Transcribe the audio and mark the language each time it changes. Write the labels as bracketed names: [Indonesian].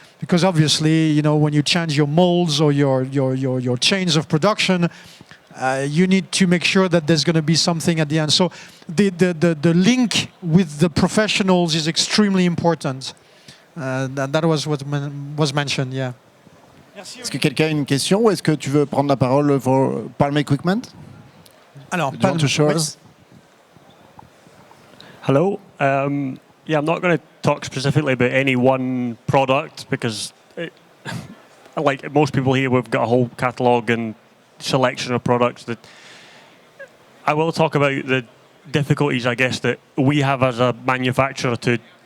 [English] Because obviously, you know, when you change your molds or your chains of production, you need to make sure that there's going to be something at the end. So the link with the professionals is extremely important. That was what was mentioned, yeah. [French] Est-ce que quelqu'un a une question ou est-ce que tu veux prendre la parole pour Palm Equipment? Alors, [English] Palm to shore. Hello. Yeah, I'm not going to talk specifically about any one product because, like most people here, we've got a whole catalogue and selection of products. That I will talk about the difficulties, I guess, that we have as a manufacturer to